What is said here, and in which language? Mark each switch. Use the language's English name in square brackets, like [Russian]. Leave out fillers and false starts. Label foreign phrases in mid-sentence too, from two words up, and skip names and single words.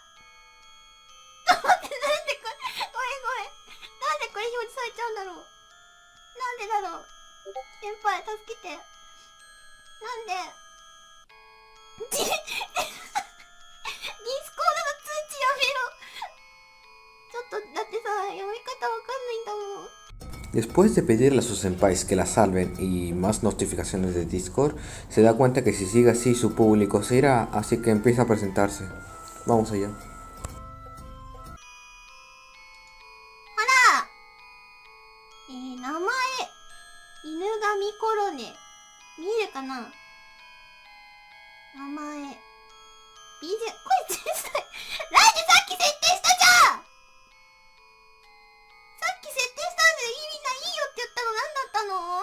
[Japanese] 待って、なんでこれ、なんでこれ表示されちゃうんだろう。なんでだろう。先輩、助けて。なんで。ディスコードの通知やめろ。ちょっと、だってさ、読み方わかんないんだもん。 [Spanish] Después de pedirle a sus senpais que la salven y más notificaciones de Discord, se da cuenta que si sigue así su público se irá, así que empieza a presentarse. Vamos allá. [Japanese] 名前、犬神コロネ。見えるかな。名前。BJ、声小さい。なんでさっき設定したじゃん。さっき設定したんでみんないいよって言ったの何だったの。